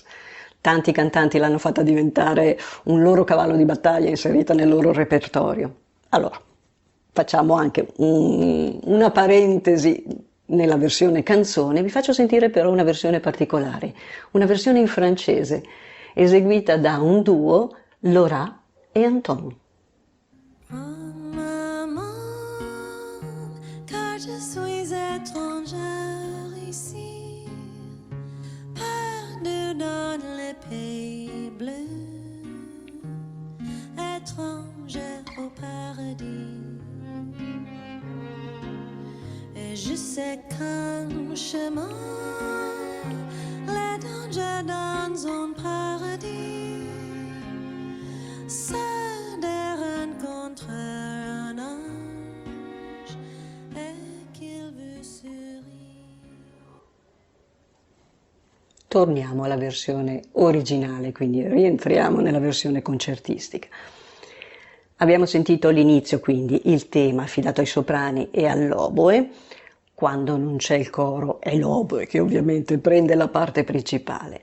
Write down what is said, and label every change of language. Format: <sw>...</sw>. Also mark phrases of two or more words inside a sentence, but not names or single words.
<it>Tanti cantanti l'hanno fatta diventare un loro cavallo di battaglia inserita nel loro repertorio. Allora, facciamo anche una parentesi nella versione canzone, vi faccio sentire però una versione particolare, una versione in francese, eseguita da un duo, Laura e Anton.</it> <fr>Car je suis étrangère ici, perdu dans les pays bleus, étrangère au paradis. Et je sais qu'un chemin, les dangers dans un paradis, c'est de rencontrer un ange et qu'il vous sourit.</fr> <it>Torniamo alla versione originale, quindi rientriamo nella versione concertistica. Abbiamo sentito all'inizio quindi il tema affidato ai soprani e all'oboe. Quando non c'è il coro è l'oboe che ovviamente prende la parte principale.</it>